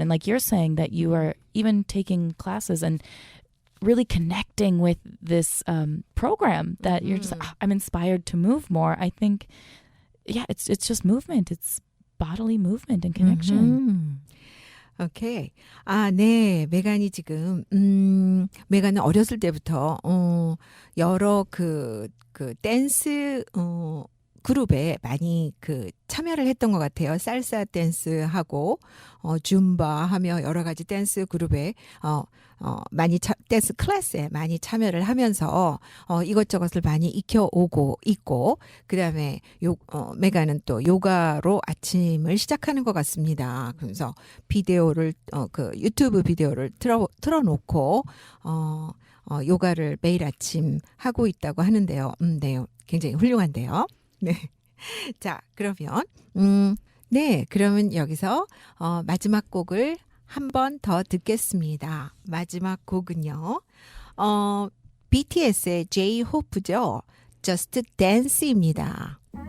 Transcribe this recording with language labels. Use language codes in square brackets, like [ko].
[en] And like you're saying that you are even taking classes and really connecting with this program that you're just, I'm inspired to move more. I think, yeah, it's just movement. It's bodily movement and connection. [ko] 오케이. 아, 네. 메간이 지금, 메간은 어렸을 때부터, 여러 댄스, 그룹에 많이 참여를 했던 것 같아요. 살사 댄스하고, 줌바 하며 여러 가지 댄스 그룹에, 많이 댄스 클래스에 많이 참여를 하면서, 이것저것을 많이 익혀오고 있고, 그 다음에 메가는 또 요가로 아침을 시작하는 것 같습니다. 그래서 비디오를, 유튜브 비디오를 틀어놓고, 요가를 매일 아침 하고 있다고 하는데요. 네. 굉장히 훌륭한데요. 네. 자, 그러면, 네. 그러면 여기서, 마지막 곡을 한 번 더 듣겠습니다. 마지막 곡은요, BTS의 J-Hope죠. Just Dance입니다.